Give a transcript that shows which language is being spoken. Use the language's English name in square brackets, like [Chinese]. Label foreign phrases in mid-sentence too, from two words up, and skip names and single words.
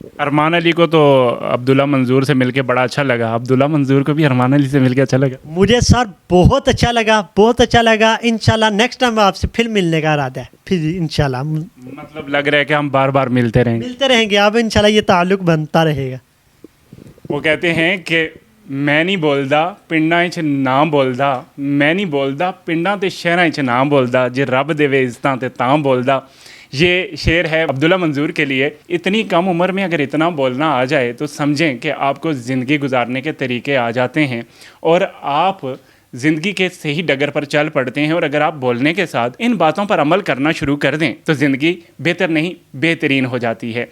[Urdu] ارمان علی کو تو عبداللہ منظور سے مل کے بڑا اچھا لگا, عبداللہ منظور کو بھی ارمان علی سے مل کے اچھا لگا. مجھے سر بہت اچھا لگا, بہت اچھا لگا. انشاءاللہ [English] next time [Urdu] آپ سے پھر ملنے کا ارادہ ہے. پھر انشاءاللہ مطلب لگ رہا ہے کہ ہم بار بار ملتے رہیں گے. اب انشاءاللہ یہ تعلق بنتا رہے گا. [Punjabi] وہ کہتے ہیں کہ میں نہیں بولدا پنڈاں وچ نہ بولدا, میں نہیں بولدا پنڈاں تے شہراں وچ نہ بولدا, جے رب دیوے عزتاں تے تاں بولدا. [Urdu] یہ شعر ہے عبداللہ منظور کے لیے. اتنی کم عمر میں اگر اتنا بولنا آ جائے تو سمجھیں کہ آپ کو زندگی گزارنے کے طریقے آ جاتے ہیں اور آپ زندگی کے صحیح ڈگر پر چل پڑتے ہیں. اور اگر آپ بولنے کے ساتھ ان باتوں پر عمل کرنا شروع کر دیں تو زندگی بہتر نہیں بہترین ہو جاتی ہے.